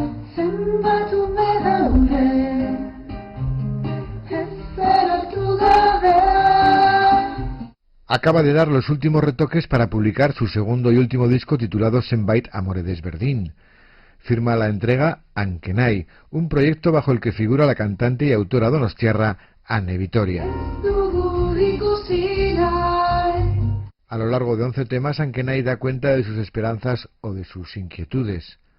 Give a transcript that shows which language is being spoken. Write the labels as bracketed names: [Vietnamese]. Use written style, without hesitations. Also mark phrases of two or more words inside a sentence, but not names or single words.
[Basque] zenbat ume daude, ez eratu gabe. [Spanish] Acaba de dar los últimos retoques para publicar su segundo y último disco titulado Zenbait amore desberdin. Firma la entrega Ankenai, un proyecto bajo el que figura la cantante y autora donostiarra Ane Vitoria. A lo largo de 11 temas, Ankenai da cuenta de sus esperanzas o de sus inquietudes.